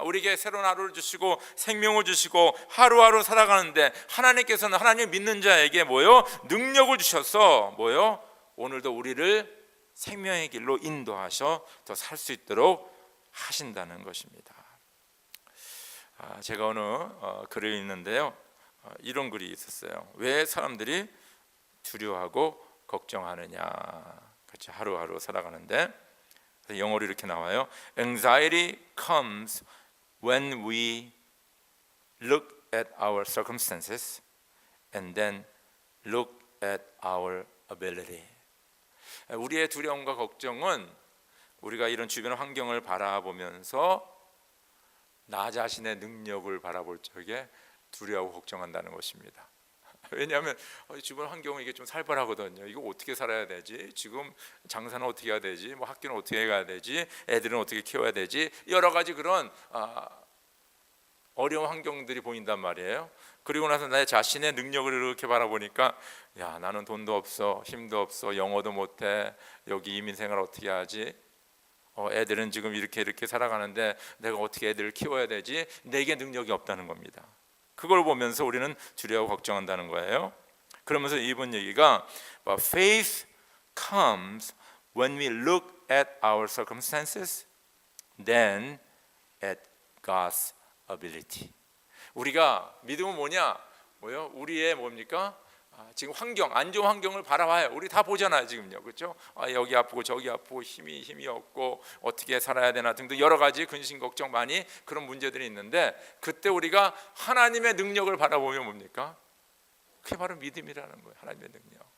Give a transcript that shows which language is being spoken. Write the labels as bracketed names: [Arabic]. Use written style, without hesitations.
[Korean] 우리에게 새로운 하루를 주시고 생명을 주시고 하루하루 살아가는데 하나님께서는 하나님 믿는 자에게 능력을 주셔서 오늘도 우리를 생명의 길로 인도하셔 더 살 수 있도록 하신다는 것입니다. 제가 어느 글을 읽는데요, 이런 글이 있었어요. 왜 사람들이 두려워하고 걱정하느냐, 같이 하루하루 살아가는데 영어로 이렇게 나와요. [English] Anxiety comes when we look at our circumstances and then look at our ability. [Korean] 우리의 두려움과 걱정은 우리가 이런 주변 환경을 바라보면서 나 자신의 능력을 바라볼 적에 두려워하고 걱정한다는 것입니다. 왜냐하면 주변 환경은 이게 좀 살벌하거든요. 이거 어떻게 살아야 되지? 지금 장사는 어떻게 해야 되지? 학교는 어떻게 가야 되지? 애들은 어떻게 키워야 되지? 여러 가지 그런 어려운 환경들이 보인단 말이에요. 그리고 나서 내 자신의 능력을 이렇게 바라보니까 나는 돈도 없어, 힘도 없어, 영어도 못해, 여기 이민생활 어떻게 하지? 애들은 지금 이렇게 살아가는데 내가 어떻게 애들을 키워야 되지? 내게 능력이 없다는 겁니다. 그걸 보면서 우리는 두려워 걱정한다는 거예요. 그러면서 이번 얘기가 [English] But faith comes when we look at our circumstances, then at God's ability. [Korean] 우리가 믿음은 우리의 지금 안 좋은 환경을 바라봐요. 우리 다 보잖아요, 지금요, 그렇죠? 여기 아프고 저기 아프고 힘이 없고 어떻게 살아야 되나 등등 여러 가지 근심 걱정 많이 그런 문제들이 있는데, 그때 우리가 하나님의 능력을 바라보면 그게 바로 믿음이라는 거예요. 하나님의 능력.